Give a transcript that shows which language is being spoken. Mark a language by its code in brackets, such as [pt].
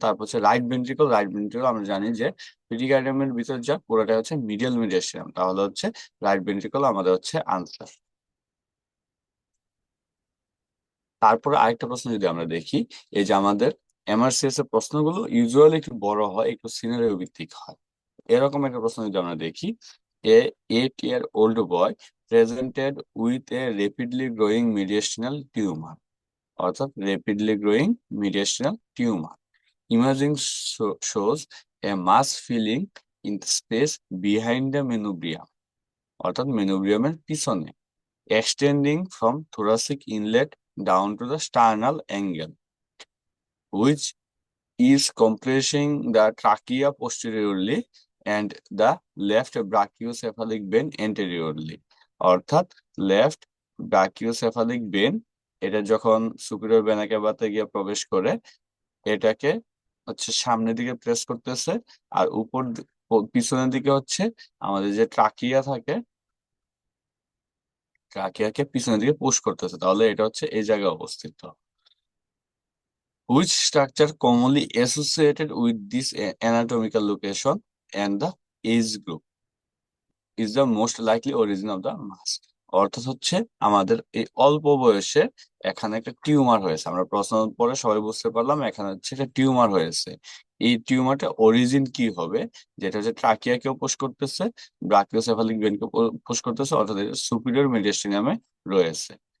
[bn] তারপর হচ্ছে right ventricle. Right ventricle আমরা জানি যে পেরিকার্ডিয়ামের ভিতর যা পুরোটা হচ্ছে মিডিয়াল মেডিয়াস্টিনাম, তাহলে হচ্ছে রাইট ভেন্ট্রিকল আমাদের হচ্ছে আনসার। তারপরে আরেকটা প্রশ্ন যদি আমরা দেখি, এই যে আমাদের এমআরসিএস এর প্রশ্নগুলো ইউজুয়ালি একটু বড় হয়, একটু সিনারিও ভিত্তিক হয়। এরকম একটা প্রশ্ন যদি আমরা দেখি, [en] a 8 year old boy presented with a rapidly growing mediastinal tumor, [bn] অর্থাৎ rapidly growing [en] mediastinal tumor. Imaging shows a mass filling in the space behind the manubrium, [bn] অর্থাৎ মেনুব্রিয়ামের পিছনে, [en] extending from thoracic inlet down to the sternal angle, which is compressing the trachea posteriorly and the left brachiocephalic vein anteriorly. [bn] অর্থাৎ left brachiocephalic when, এটা যখন superior vena ক্যাভাতে গিয়ে প্রবেশ করে, এটাকে হচ্ছে সামনের দিকে প্রেস করতেছে, আর পিছনের দিকে হচ্ছে আমাদের যে ট্রাকিয়া থাকে, ট্রাকিয়াকে পিছনের দিকে পুশ করতেছে। তাহলে এটা হচ্ছে এই জায়গায় অবস্থিত। [en] Which structure commonly associated with this anatomical location and the age group is the most likely origin of the mass? [bn] অর্থাৎ হচ্ছে আমাদের এই অল্প বয়সে এখানে একটা টিউমার হয়েছে, আমরা প্রশ্ন পরে সবাই বুঝতে পারলাম এখানে হচ্ছে একটা টিউমার হয়েছে। এই টিউমারটা অরিজিন কি হবে, যেটা হচ্ছে ট্রাকিয়াকেও পুশ করতেছে, ব্রাকিওসেফালিক ভেনকে পুশ করতেছে, অর্থাৎ সুপিরিয়র মেডিয়াস্টিনামে রয়েছে।